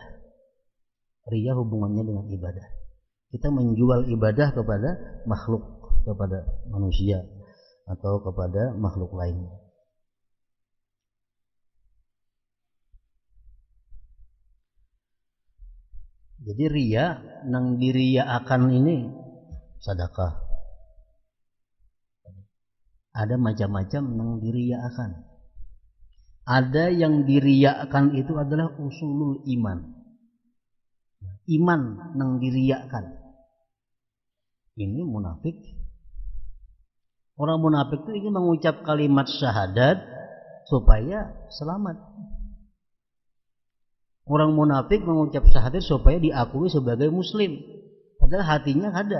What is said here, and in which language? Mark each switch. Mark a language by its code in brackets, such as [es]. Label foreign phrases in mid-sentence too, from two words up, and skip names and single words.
[id] Riya hubungannya dengan ibadah. Kita menjual ibadah kepada makhluk, kepada manusia, atau kepada makhluk lain. Jadi riya nang diriyaakan ini sedekah. Ada macam-macam nang diriyaakan. Ada yang diriyaakan itu adalah [ar] usulul iman. [id] Iman nang diriyaakan. Ini munafik. Orang munafik itu ingin mengucap kalimat syahadat supaya selamat. Orang munafik mengucap syahadat supaya diakui sebagai muslim. Padahal hatinya ada.